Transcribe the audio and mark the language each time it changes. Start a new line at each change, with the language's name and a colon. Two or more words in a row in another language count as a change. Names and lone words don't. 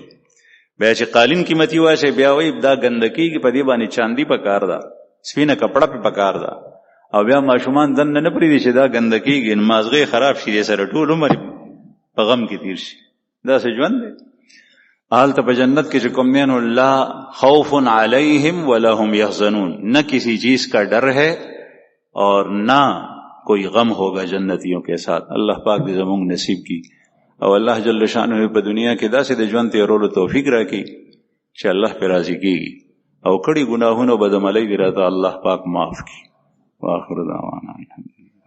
Pashto: بیا چې قالین قیمتي واشي بیا وایي دا ګندګي په دې باندې چاندي پکار ده، سپینه کپړه پې پکار ده. او بیا ماشومان دننه نه پرېږدي چې دا ګنده کېږي، نو مازغې خراب شي، دې سره ټول عمر په غم کې تیر شي. داسې ژوند دی. هلته په جنت کې چې کوم دین
Arabic: لا خوف علیہم ولا هم یحزنون،
Urdu: نہ کسی چیز کا ڈر ہے اور نہ کوئی غم ہوگا جنتیوں کے ساتھ.
Pashto: اللہ پاک دې زموږ نصیب کی، او
Arabic: الله جل شانه
Pashto: په دنیا کې داسې د ژوند تېرولو توفیق راکړي چې الله پې راضي کېږي، او کړي ګناهونه بدعملۍ دې راته الله پاک معاف کړي.
Arabic: واخر دعوانا الحمد